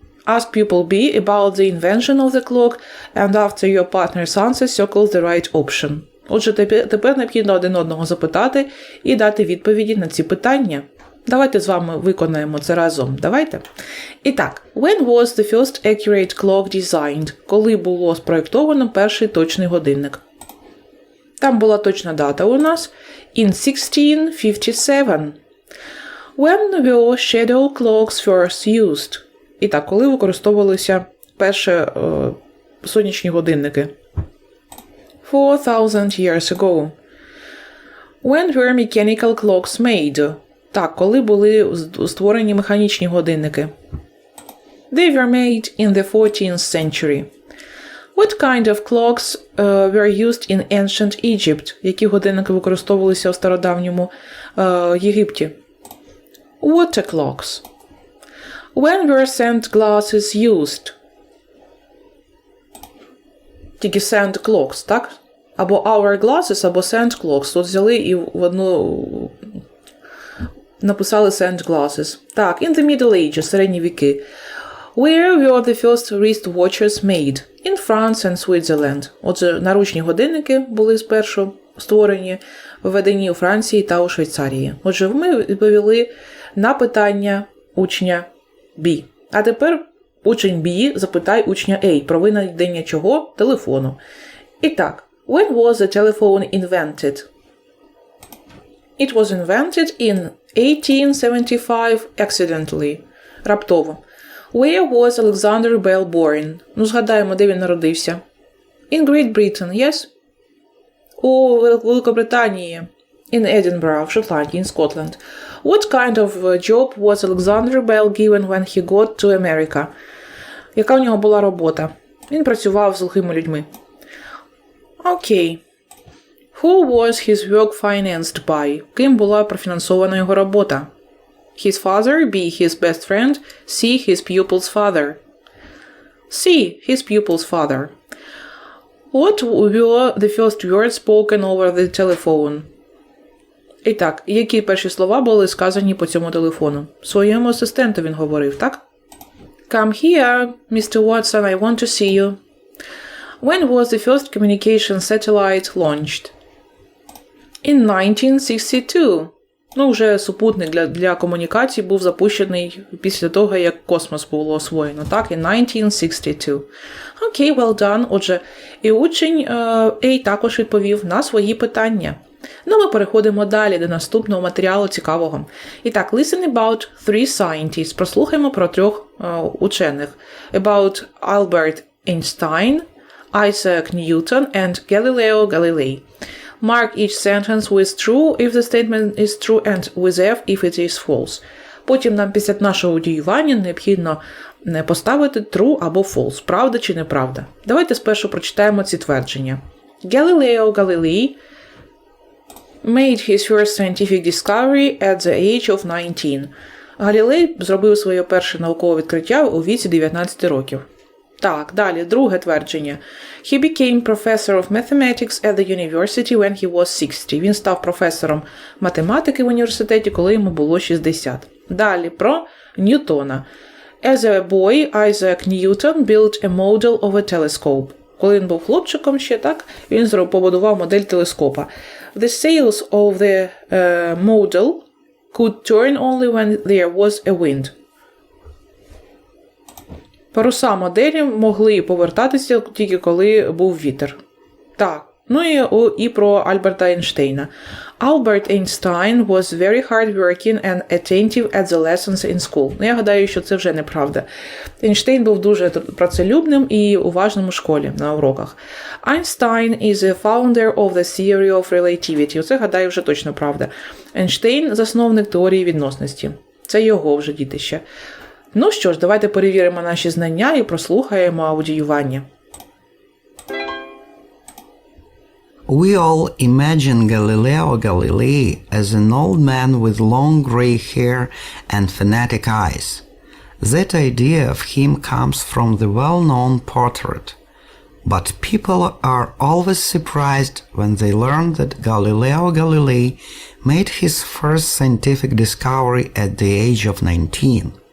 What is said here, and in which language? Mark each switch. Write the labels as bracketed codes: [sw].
[en] Ask pupil B about the invention of the clock, and after your partner's answer, circle the right option. [uk] Отже, тепер необхідно один одного запитати і дати відповіді на ці питання. Давайте з вами виконаємо це разом. Давайте. І так, [en] when was the first accurate clock designed? [uk] Коли було спроєктовано перший точний годинник? Там була точна дата у нас. [en] In 1657. When were shadow clocks first used? [uk] І так, коли використовувалися перші сонячні годинники? [en] 4,000 years ago. When were mechanical clocks made? [uk] Так, коли були створені механічні годинники? [en] They were made in the 14th century. What kind of clocks were used in ancient Egypt? [uk] Які годинники використовувалися у стародавньому Єгипті? [en] Water clocks. When were sandglasses used? [uk] Тільки [en] sand clocks, [uk] так? Або hourglasses, або [en] sand clocks. [uk] Тут взяли і в одну написали sandglasses. [en] Так, in the Middle Ages, [uk] середні віки. [en] Where were the first wristwatches made? In France and Switzerland. [uk] Отже, наручні годинники були спершу створені, введені у Франції та у Швейцарії. Отже, ми відповіли на питання учня B. А тепер учень B запитай учня A про винайдення чого? Телефону. [en] І так, when was the telephone invented? It was invented in 1875 accidentally. [uk] Раптово. [en] Where was Alexander Bell born? [uk] Ну, згадаємо, де він народився. [en] In Great Britain, yes? [uk] У Великобританії. [en] In Edinburgh, [uk] в Шотландії, [en] in Scotland. What kind of job was Alexander Bell given when he got to America? [uk] Яка у нього була робота? Він працював з глухими людьми. Окей. [en] Who was his work financed by? [uk] Ким була профінансована його робота? His father, B. His best friend, C. His pupil's father. C. His pupil's father. What were the first words spoken over the telephone? І так, які перші слова були сказані по цьому телефону? Своєму асистенту він говорив, так? [en] Come here, Mr. Watson, I want to see you. When was the first communication satellite launched? In 1962. [uk] Ну, вже супутник для комунікації був запущений після того, як космос було освоєно, так, [en] in 1962. Окей, well done. [uk] Отже, і учень A також відповів на свої питання. Ну, ми переходимо далі до наступного матеріалу цікавого. І так, [en] listen about three scientists. [uk] Прослухаємо про трьох учених. [en] About Albert Einstein, Isaac Newton and Galileo Galilei. Mark each sentence with true if the statement is true and with F if it is false. [uk] Потім нам після нашого діювання необхідно поставити true або false, правда чи неправда. Давайте спершу прочитаємо ці твердження. [en] Galileo Galilei made his first scientific discovery at the age of 19. [uk] Галілей зробив своє перше наукове відкриття у віці 19 років. Так, далі, друге твердження. [en] He became professor of mathematics at the university when he was 60. [uk] Він став професором математики в університеті, коли йому було 60. Далі, про Ньютона. [en] As a boy, Isaac Newton built a model of a telescope. [uk] Коли він був хлопчиком ще, так, він побудував модель телескопа. [en] The sails of the model could turn only when there was a wind. [uk] Паруса моделі могли повертатися тільки коли був вітер. Так, ну і про Альберта Ейнштейна. [en] Albert Einstein was very hard-working and attentive at the lessons in school. [uk] Ну, я гадаю, що це вже неправда. Ейнштейн був дуже працелюбним і уважним у школі, на уроках. Einstein is a founder of the theory of relativity. Оце, гадаю, вже точно правда. Ейнштейн – засновник теорії відносності. Це його вже дітище. Ну що ж, давайте перевіримо наші знання і прослухаємо аудіювання. [en] We all imagine Galileo Galilei as an old man with long gray hair and fanatic eyes. That idea of him comes from the well-known portrait. But people are always surprised when they learn that Galileo Galilei made his first scientific discovery at the age of 19.